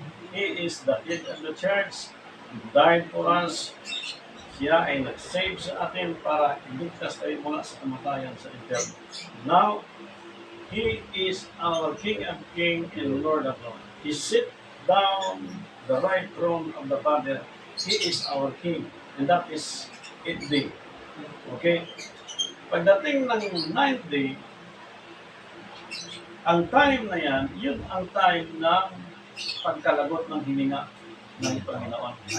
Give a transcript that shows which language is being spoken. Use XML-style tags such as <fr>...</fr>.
<en>He is the head of the church, died for us.</en> <tl>Siya ay nag-save sa atin para iligtas tayo mula sa kamatayan sa impyerno.</tl> <en>Now, He is our King of Kings and Lord of Lords. He sit down the right throne of the Father. He is our King. And that is 8th day. Okay?</en> <tl>Pagdating ng 9th day, ang time na yan, yun ang time ng pagkalagot ng hininga ng Panginoon.</tl>